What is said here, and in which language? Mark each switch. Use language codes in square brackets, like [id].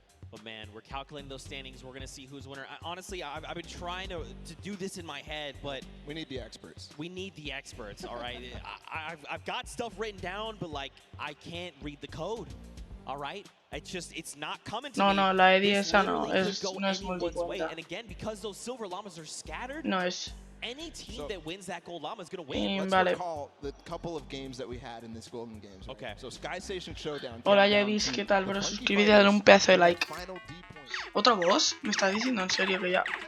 [en] But man, we're calculating those standings. We're going to see who's winner. Honestly, I've been trying to do this in my head, but we need the experts. We need the experts, all right? I've got stuff written down, but like I can't read the code. All right? It's not coming to me. [es] No, la Eddie esa no es multicuenta. [en] And again, because those silver llamas are scattered, [es] no es. [en] Any team that wins that gold llama is going to win. Let's recall the couple of games that we had in this Golden Games. Right? Okay. So Sky Station Showdown. [es] Hola, Javis, ¿qué tal, bro? Suscríbete y dale un pedazo de like. ¿Otro boss? ¿Me estás diciendo en serio que ya?